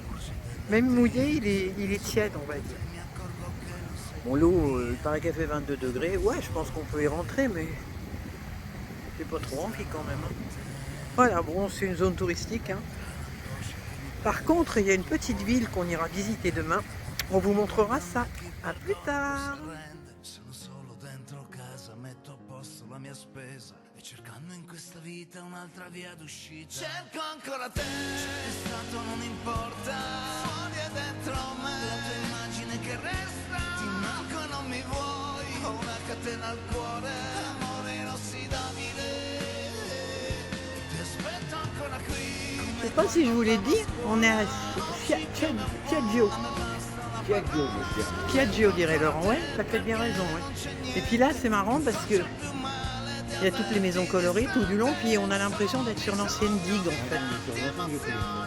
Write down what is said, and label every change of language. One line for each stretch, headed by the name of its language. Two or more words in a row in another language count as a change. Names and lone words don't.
French: Même mouillé, il est tiède, on va dire. Bon, l'eau, il paraît qu'elle fait 22 degrés. Ouais, je pense qu'on peut y rentrer, mais j'ai pas trop envie quand même, hein. Voilà, bon, c'est une zone touristique, hein. Par contre, il y a une petite ville qu'on ira visiter demain. On vous montrera ça. À plus tard.
Italian: Sono solo dentro casa, metto a posto la mia spesa e cercando in questa vita un'altra via d'uscita. Cerco ancora te, è stato non importa, fuori e dentro me, la tua immagine che resta, ti manco e non mi vuoi, ho una catena al cuore, amore inossidabile, ti aspetto ancora qui.
French: Je ne sais pas si je vous l'ai dit, on est à Piaggio. Piaggio, dirait Laurent. Ouais, t'as peut-être bien raison. Ouais. Et puis là, c'est marrant parce que il y a toutes les maisons colorées tout du long, puis on a l'impression d'être sur l'ancienne digue en fait.